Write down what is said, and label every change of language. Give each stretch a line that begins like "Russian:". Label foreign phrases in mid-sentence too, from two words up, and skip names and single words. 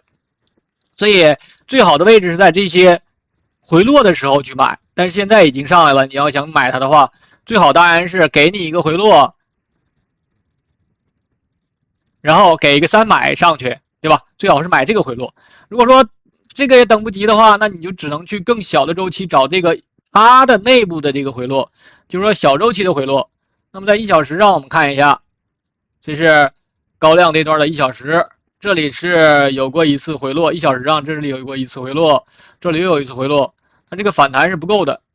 Chinese: 所以最好的位置是在這些回落的時候去買，但是現在已經上來了，你要想買它的話， 最好當然是給你一個回落，然後給一個3買上去，對吧？最好是買這個回落。如果說這個也等不及的話，那你就只能去更小的周期找這個它的內部的這個回落，就是說小周期的回落。那麼在1小时上我们看一下，這是高量這段的1小時，這裡是有過一次回落，1小時上這裡有過一次回落，這裡又有一次回落，那這個反彈是不夠的。